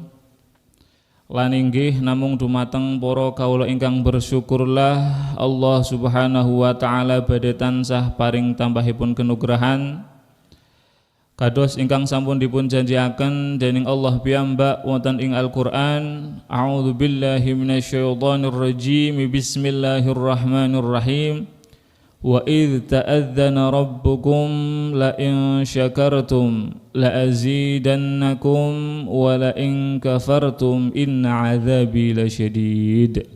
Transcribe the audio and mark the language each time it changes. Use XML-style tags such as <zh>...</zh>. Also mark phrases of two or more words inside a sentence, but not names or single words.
<jv>Lan inggih namung dumateng para kawula ingkang bersyukurlah Allah</jv> <ar>سبحانه وتعالى</ar> <jv>badhe tansah paring tambahipun kenugrahan kados ingkang sampun dipun janjiaken dening Allah piyambak wonten ing Al-Qur'an.</jv> <ar>أعوذ بالله من الشيطان الرجيم. بسم الله الرحمن الرحيم. وإذ تأذن ربكم لئن شكرتم لأزيدنكم ولئن كفرتم إن عذابي لشديد.</ar>